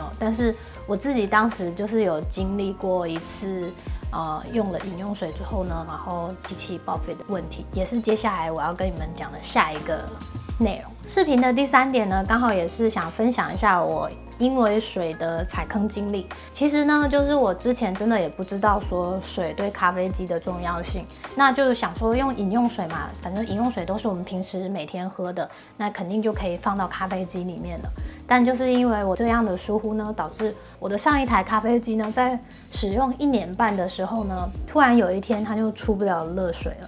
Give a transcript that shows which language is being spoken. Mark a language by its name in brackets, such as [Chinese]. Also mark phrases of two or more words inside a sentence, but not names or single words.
[Chinese] 但是我自己當時就是有經歷過一次，用了飲用水之後呢，然後機器報廢的問題，也是接下來我要跟你們講的下一個內容。視頻的第3點呢，剛好也是想分享一下我因為水的踩坑經歷。其實呢，就是我之前真的也不知道說水對咖啡機的重要性，那就是想說用飲用水嘛，反正飲用水都是我們平時每天喝的，那肯定就可以放到咖啡機裡面了。但就是因為我這樣的疏忽呢，導致我的上一台咖啡機呢，在使用1年半的時候呢，突然有一天它就出不了熱水了。